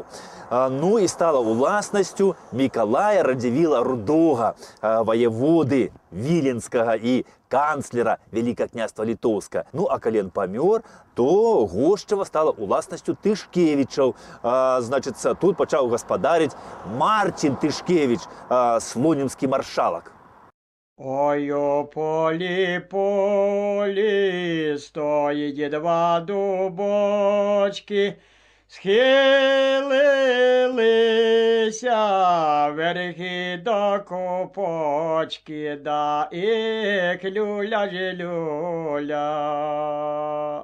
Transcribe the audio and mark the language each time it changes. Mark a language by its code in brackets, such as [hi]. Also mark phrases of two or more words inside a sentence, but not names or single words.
[be] Ну і стала уласнасцю Мікалая Радзівіла Рудога, ваяводы Віленскага і канцлера Вялікага княства Літоўска. Ну, а калі ён памёр, то Гошчава стала уласнасцю Тышкевічаў. Значыцца, тут пачаў гаспадарыць Марцін Тышкевіч, слонімскі маршалак. [uk] Ой, у полі, стоїть два дубочки, схилилися верхи до копочки, да їх люля.